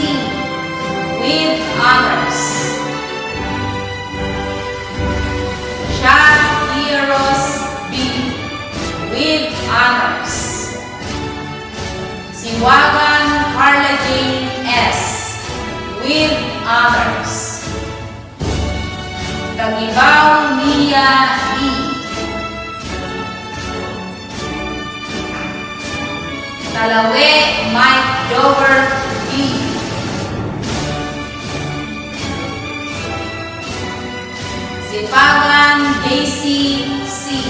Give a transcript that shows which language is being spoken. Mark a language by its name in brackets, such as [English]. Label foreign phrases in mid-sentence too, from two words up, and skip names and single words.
[English] with honors. Shakiros B. with honors. Siwagan Carla Jane S. with honors. Tagibaw Mia E. Talawe Mike Dover B. Sipagan JC C.